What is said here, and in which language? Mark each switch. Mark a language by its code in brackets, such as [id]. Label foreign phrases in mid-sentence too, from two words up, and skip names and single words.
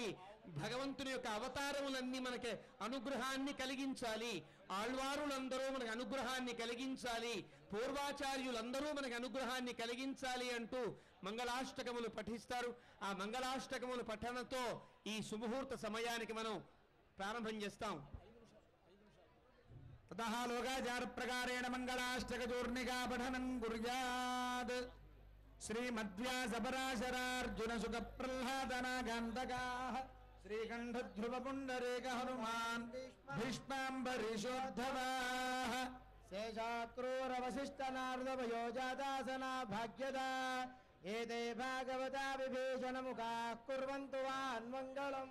[te] భగవంతుని యొక్క అవతారములన్నీ మనకి అనుగ్రహాన్ని కలిగించాలి. ఆళ్వారులందరూ మనకు అనుగ్రహాన్ని కలిగించాలి. పూర్వాచార్యులందరూ మనకు అనుగ్రహాన్ని కలిగించాలి అంటూ మంగళాష్టకములు పఠిస్తారు. ఆ మంగళాష్టకముల పఠనంతో ఈ సుముహూర్త సమయానికి మనం ప్రారంభం చేస్తాం. [sa] ततः लोकाचार प्रकारेण मंगलाष्टक चूर्णिका पठनं कुर्यात्। श्रीमद्व्यासपराशरार्जुन सुख प्रह्लादनागान्तकाः श्रीकण्ठ ध्रुव पुण्डरीक हनुमान् भीष्माम्बरीशोद्धवाः शेषाक्रूर वसिष्ठ नारद वयोजातासना भाग्यदा एते भागवता विभीषण मुखाः कुर्वन्तु वान्मङ्गलम्।